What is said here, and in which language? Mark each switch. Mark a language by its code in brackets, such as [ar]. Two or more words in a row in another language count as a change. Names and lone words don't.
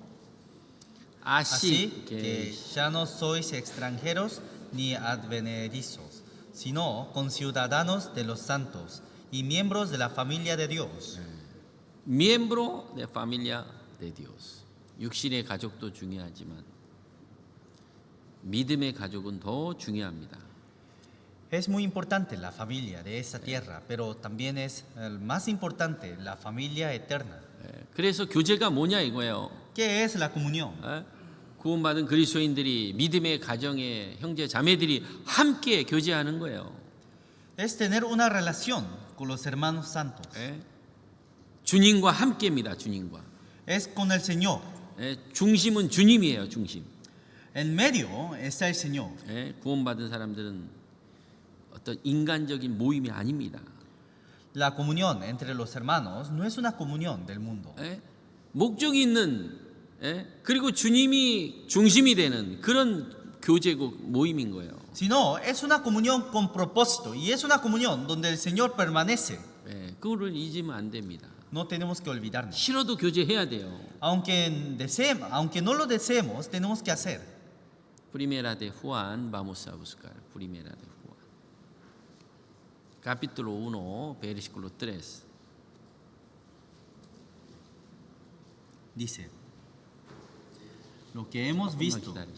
[es] Así que ya no sois extranjeros ni advenedizos, sino conciudadanos de los santos y miembros de la familia de Dios. miembro de familia de Dios. [ko] 육신의 가족도 중요하지만 믿음의 가족은 더 중요합니다. [es] Es muy importante la familia de esta tierra, pero también es más importante la familia eterna. [ko] 그래서 교제가 뭐냐 이거예요. [es] ¿Qué es la comunión? [ko] 구원받은 그리스도인들이 믿음의 가정의 형제 자매들이 함께 교제하는 거예요. [es] Es tener una relación con los hermanos santos. [ko] 주님과 함께입니다. 주님과. [es] Es con el Señor. [ko] 중심은 주님이에요. 중심. [es] En medio está el Señor. [ko] 구원받은 사람들은 어떤 인간적인 모임이 아닙니다. [es] La comunión entre los hermanos no es una comunión del mundo. [ko] 목적이 있는 그리고 주님이 중심이 되는 그런 교제고 모임인 거예요. [es] Sino es una comunión con propósito y es una comunión donde el Señor permanece. [ko] 그거를 잊으면 안 됩니다. [es] No tenemos que olvidarnos. [ko] 싫어도 교제해야 돼요. [es] Aunque no lo deseemos, tenemos que hacer. Primera de Juan, vamos a buscar. Primera de Juan. Capítulo 1, versículo 3. Dice, lo que hemos visto.